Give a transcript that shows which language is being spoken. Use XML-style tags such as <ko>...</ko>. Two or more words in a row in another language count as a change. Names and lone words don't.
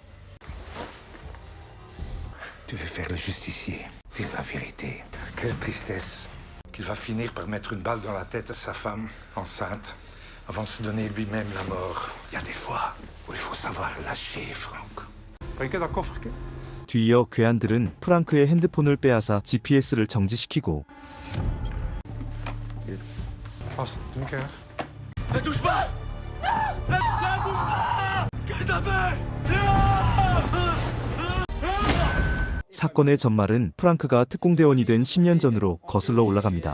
<fr>Tu veux faire le justicier, dire la vérité. Quelle tristesse qu'il va finir par mettre une balle dans la tête à sa femme, enceinte, avant de se donner lui-même la mort. Il y a des fois où il faut savoir lâcher, Franck.</fr> <ko>뒤이어 괴한들은 프랑크의 핸드폰을 빼앗아 GPS를 정지시키고</ko> <fr>Ne touche pas Ne touche pas Qu'est-ce que t'as fait</fr> <ko>사건의 전말은 프랑크가 특공대원이 된 10년 전으로 거슬러 올라갑니다.</ko>